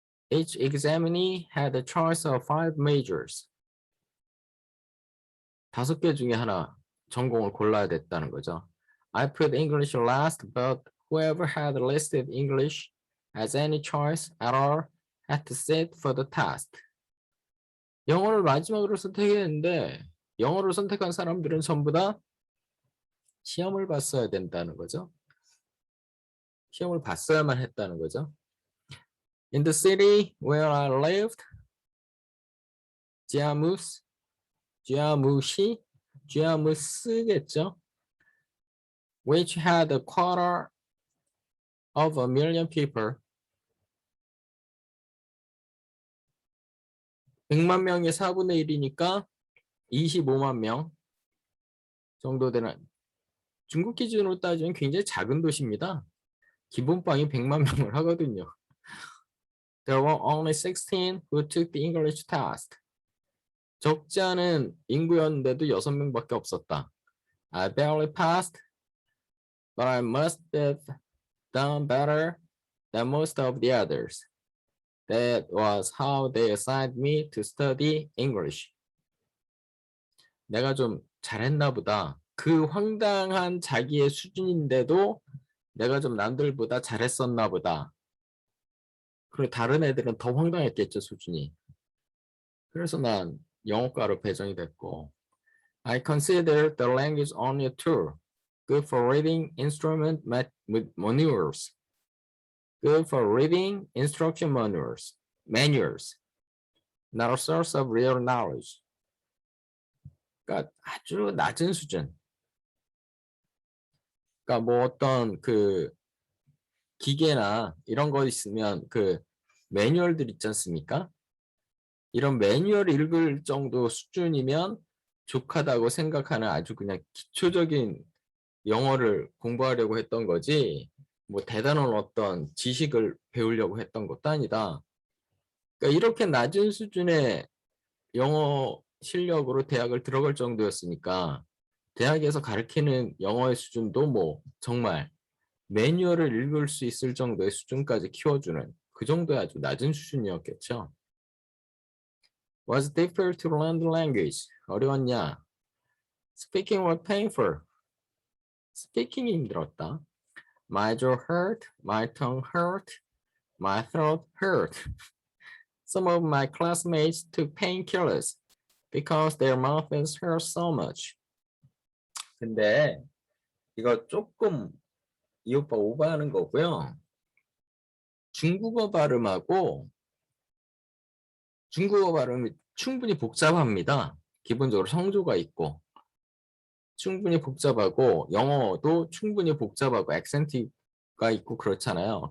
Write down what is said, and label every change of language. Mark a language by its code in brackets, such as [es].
[en] Each examinee had a choice of 5 majors. [ko] 5개 중에 하나 전공을 골라야 됐다는 거죠. [en] I put English last, but whoever had listed English as any choice at all had to sit for the test. [ko] 영어를 마지막으로 선택했는데 영어를 선택한 사람들은 전부 다 시험을 봤어야 된다는 거죠. 시험을 봤어야만 했다는 거죠. [en] In the city where I lived, [ko] 지아무스겠죠. [en] Which had a quarter of a million people. [ko] 100만 명의 4분의 1이니까 25만 명 정도 되는 중국 기준으로 따지면 굉장히 작은 도시입니다. 기본빵이 100만 명을 하거든요. [en] There were only 16 who took the English test. [ko] 적지 않은 인구였는데도 6명밖에 없었다. [en] I barely passed, but I must have done better than most of the others. That was how they assigned me to study English. [ko] 내가 좀 잘했나 보다. 그 황당한 자기의 수준인데도 내가 좀 남들보다 잘했었나 보다. 그리고 다른 애들은 더 황당했겠죠, 수준이. 그래서 난 영어과로 배정이 됐고. [en] I consider the language only a tool. Good for reading instrument manuals. Good for reading instruction manuals. Not a source of real knowledge. [ko] 그러니까 아주 낮은 수준. 그러니까 뭐 어떤 그 기계나 이런 거 있으면 그 매뉴얼들 있지 않습니까? 이런 매뉴얼 읽을 정도 수준이면 족하다고 생각하는 아주 그냥 기초적인 영어를 공부하려고 했던 거지 뭐 대단한 어떤 지식을 배우려고 했던 것도 아니다. 그러니까 이렇게 낮은 수준의 영어 실력으로 대학을 들어갈 정도였으니까 대학에서 가르치는 영어의 수준도 뭐 정말 매뉴얼을 읽을 수 있을 정도의 수준까지 키워주는 그 정도의 아주 낮은 수준이었겠죠. [en] Was it difficult to learn the language? [ko] 어려웠냐? [en] Speaking was painful. [ko] Speaking이 힘들었다. [en] My jaw hurt, my tongue hurt, my throat hurt. Some of my classmates took painkillers because their mouths hurt so much. [ko] 근데 이거 조금 이 오빠 오버하는 거고요. 중국어 발음하고 중국어 발음이 충분히 복잡합니다. 기본적으로 성조가 있고 충분히 복잡하고 영어도 충분히 복잡하고 액센트가 있고 그렇잖아요.